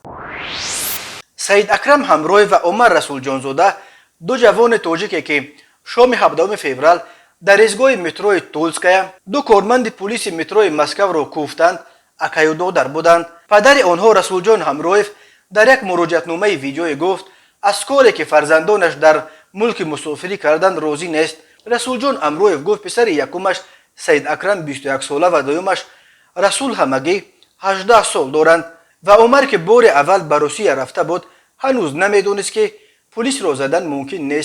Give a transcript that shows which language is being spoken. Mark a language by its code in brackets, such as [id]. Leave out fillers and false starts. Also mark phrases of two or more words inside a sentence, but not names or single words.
[tg] Саид Акрам Ҳамроев ва Умар Расулҷонзода, ду ҷавони тоҷике ки шоми 7 феврал дар изгоҳи метрои Тулская ду корманди полиси метрои Москавро кӯфтанд, акаю додар буданд. падари онҳо Расулҷон Ҳамроев дар як муроҷиатномаи видеоӣ гуфт, аз коре ки фарзандонаш дар мулки мусофирӣ карданд розӣ нест. Расулҷон Ҳамроев гуфт писари якумаш Саид Акрам 21 сола ва дуюмаш Расул ҳамагӣ 18 сол доранд ва Умар ки бори аввал ба Русия рафта буд ҳанӯз намедунист ки полисро задан мумкин нест.